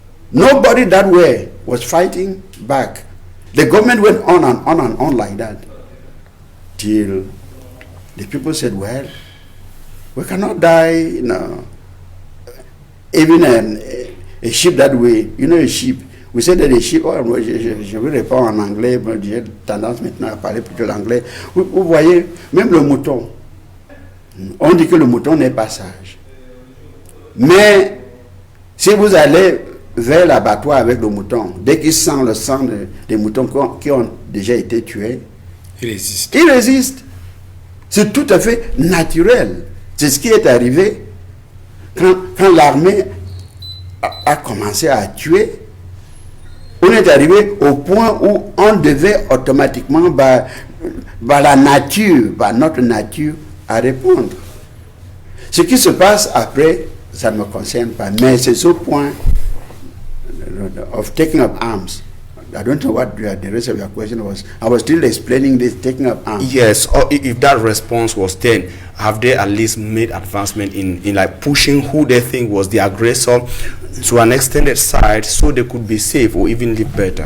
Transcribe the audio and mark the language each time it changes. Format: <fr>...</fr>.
<en>Nobody that way was fighting back. The government went on and on and on like that till the people said, well, we cannot die, even a sheep that way, a sheep. We said that a sheep,</en> <fr>je ne réponds en anglais, mais j'ai tendance maintenant à parler plutôt l'anglais. Vous voyez, même le mouton, on dit que le mouton n'est pas sage. Mais si vous allez vers l'abattoir avec le mouton, dès qu'il sent le sang des moutons qui ont déjà été tués, il résiste. Il résiste. C'est tout à fait naturel. C'est ce qui est arrivé quand l'armée a commencé à tuer. On est arrivé au point où on devait automatiquement, la nature, notre nature, à répondre. Ce qui se passe après, ça ne me concerne pas. Mais c'est ce point</fr> <en>of taking up arms. I don't know what the rest of your question was. I was still explaining this taking up arms. Yes, or if that response was then, have they at least made advancement in like pushing who they think was the aggressor to an extended side so they could be safe or even live better?</en>